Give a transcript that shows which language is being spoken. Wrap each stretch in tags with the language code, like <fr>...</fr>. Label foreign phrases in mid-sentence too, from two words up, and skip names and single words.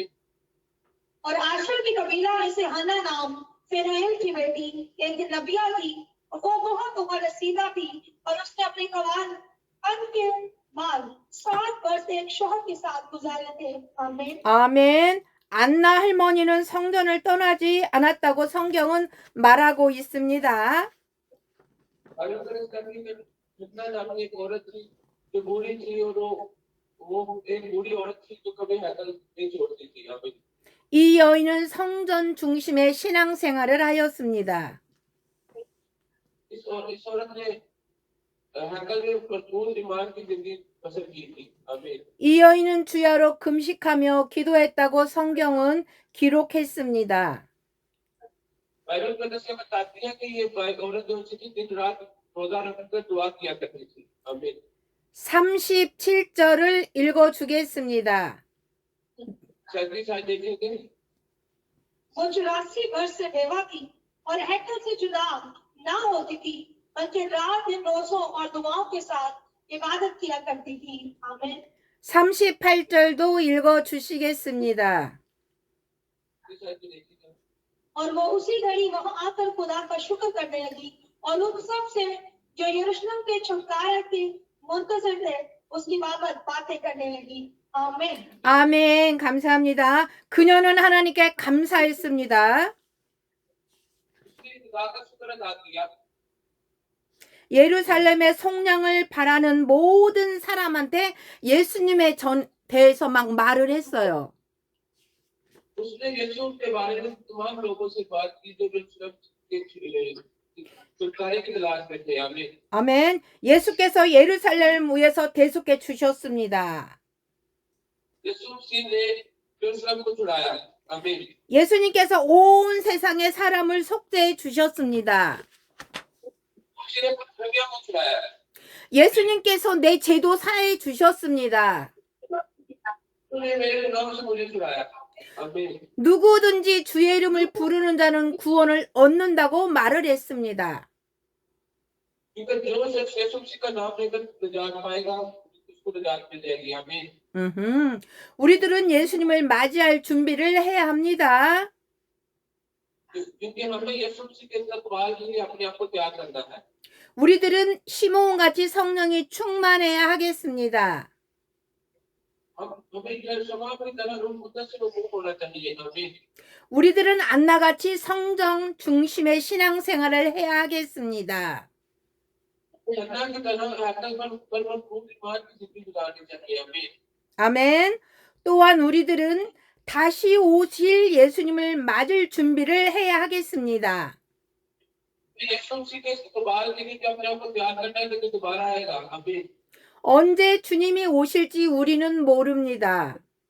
<ur>اور آشر کی قبیلہ میں سے حنہ نام فنی ایل کی بیٹی ایک نبیہ تھی اور وہ بہت عمر رسیدہ تھی اور اس نے اپنے کوان کے بعد 7 ورش ایک شوہر کے ساتھ گزارے تھے. आमीन।</ur> <ko>아멘. 안나 할머니는 성전을 떠나지 않았다고 성경은 말하고 있습니다.</ko> <ur>الگ الگ کرنے میں جتنا نام ایک عورت تھی جو بوڑھی تھی اور وہ ایک بوڑھی عورت تھی جو کبھی ہیکل نہیں چھوڑتی تھی. आमीन।</ur> <ko>이 여인은 성전 중심의 신앙생활을 하였습니다.</ko> <ur>اس عورت نے ہیکل میں بھرپور ایمان کی زندگی بسر کی تھی. आमीन।</ur> <ko>이 여인은 주야로 금식하며 기도했다고 성경은 기록했습니다.</ko> <ur>بائبل میں دس بتاتی ہے کہ یہ عورت جو تھی دن رات روزہ رکھ کر دعا کیا کرتی تھی. आमीन।</ur> <ko>37절을 읽어주겠습니다.</ko> <ur>جلدی سے دیکھیں گے. وہ 84 ورش سے بیوہ تھی اور ہیکل سے جدا نہ ہوتی تھی بلکہ رات دن روزوں اور دعاؤں کے ساتھ عبادت کیا کرتی تھی. आमीन।</ur> <ko>38절도 읽어주시겠습니다.</ko> <ur>اور وہ اسی گھڑی وہاں آ کر خدا کا شکر کرنے لگی اور ان سب سے جو یروشلم کے چھٹکارے کے منتظر تھے اس کی باتیں کرنے لگی. आमीन।</ur> <ko>아멘. 감사합니다. 그녀는 하나님께 감사했습니다.</ko> <ur>خدا کا شکر ادا کیا.</ur> <ko>예루살렘의 속량을 바라는 모든 사람한테 예수님에 대해서 막 말을 했어요.</ko> <ur>اس نے یسوع کے بارے میں تمام لوگوں سے بات کی جو یروشلم کے چھٹکارے کی تلاش میں تھے. आमीन।</ur> <ko>아멘. 예수께서 예루살렘을 위해서 대속해 주셨습니다.</ko> <ur>یسوع مسیح نے یروشلم کو چھڑایا. आमीन।</ur> <ko>예수님께서 온 세상의 사람을 속죄해 주셨습니다.</ko> <ur>اس نے دنیا کو چھڑایا.</ur> <ko>예수님께서 내 죄도 사해 주셨습니다.</ko> <ur>اس نے میرے گناہوں سے مجھے چھڑایا. आमीन।</ur> <ko>누구든지 주의 이름을 부르는 자는 구원을 얻는다고 말을 했습니다.</ko> <ur>کیونکہ جو شخص یسوع مسیح کا نام لے کر نجات پائے گا اس کو نجات مل جائے گی. आमीन।</ur> <ko>우리들은 예수님을 맞이할 준비를 해야 합니다.</ko> <ur>کیونکہ ہمیں یسوع مسیح کے استقبال کے لیے اپنے آپ کو تیار کرنا ہے.</ur> <ko>우리들은 시몬같이 성령이 충만해야 하겠습니다.</ko> <ur>ہمیں یروشلم کی طرح روح قدس سے مکت ہونا چاہیے. आमीन।</ur> <ko>우리들은 안나같이 성정 중심의 신앙생활을 해야 하겠습니다.</ko> <ur>انا کی طرح ہیکل پر بھرپور ایمان کی زندگی گزارنی چاہیے. आमीन।</ur> <ko>아멘. 또한 우리들은 다시 오실 예수님을 맞을 준비를 해야 하겠습니다.</ko> <ur>یسوع مسیح کے استقبال کے لیے اپنے آپ کو تیار کرنا ہے کہ دوبارہ آئے گا. आमीन।</ur> <ko>언제 주님이 오실지 우리는 모릅니다.</ko>